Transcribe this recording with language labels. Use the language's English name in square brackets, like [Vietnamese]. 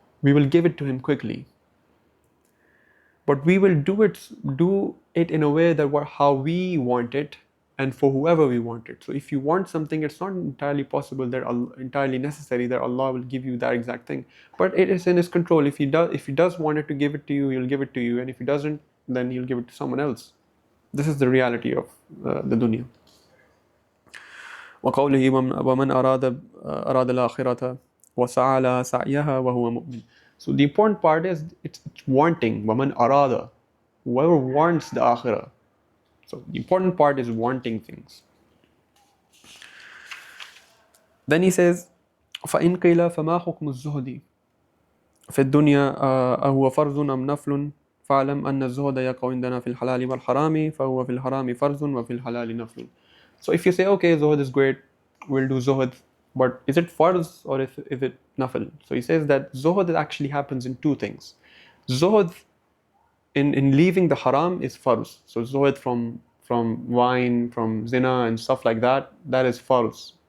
[English] We will give it to him quickly. But we will do it in a way that how we want it and for whoever we want it. So if you want something, it's not entirely possible entirely necessary that Allah will give you that exact thing. But it is in His control. If He does want it to give it to you, He'll give it to you. And if He doesn't, then He'll give it to someone else. This is the reality of the dunya. [Arabic] وقوله ومن أراد الآخرة وسعى لها سعيها وهو مؤمن. [English] So the important part is it's wanting. [Arabic] وَمَنْ أَرَادَ, [English] whoever wants the akhirah. So the important part is wanting things. Then he says, [Arabic] فَإِنْ قِيلَ فَمَا حُكْمُ الزُّهْدِ في الدنيا أهو فرض أم نفل فاعلم أن الزهد يقع عندنا في الحلال والحرام فهو في الحرام فرض وفي الحلال نفل. [English] So if you say, okay, zuhd is great, we'll do zuhd, but is it farz or is it nafil? So he says that zuhd actually happens in two things. Zuhd in leaving the haram is farz. So zuhd from wine, from zina and stuff like that, that is farz.